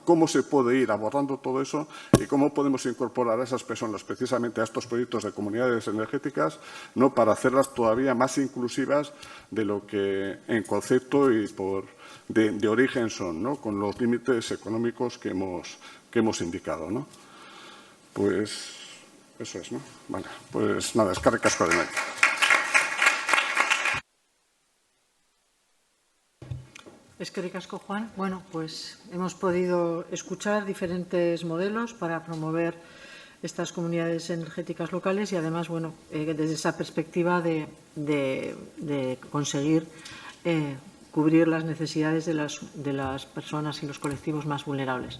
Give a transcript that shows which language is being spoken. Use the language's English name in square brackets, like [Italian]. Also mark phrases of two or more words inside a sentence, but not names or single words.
[Spanish] ¿Cómo se puede ir abordando todo eso y cómo podemos incorporar a esas personas precisamente a estos proyectos de comunidades energéticas, ¿no? Para hacerlas todavía más inclusivas de lo que en concepto y de origen son, ¿no? Con los límites económicos que hemos indicado, ¿no? Pues eso es, ¿no? Vale, pues nada, [Basque] eskerrik asko [Spanish] de nuevo. [Basque] Eskerrik asko, Juan. [Spanish] Bueno, pues hemos podido escuchar diferentes modelos para promover estas comunidades energéticas locales y además, bueno, desde esa perspectiva de conseguir cubrir las necesidades de las personas y los colectivos más vulnerables.